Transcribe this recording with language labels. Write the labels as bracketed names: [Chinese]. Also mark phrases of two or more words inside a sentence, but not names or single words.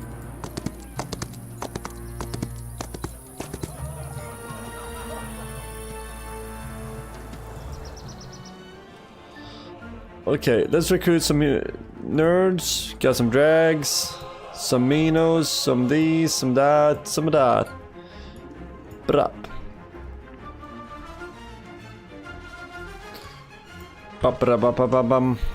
[English] Okay, let's recruit some nerds, got some drags, some minos, some these, some that, some of that. Brap. Ba-ba-ba-ba-ba-bum.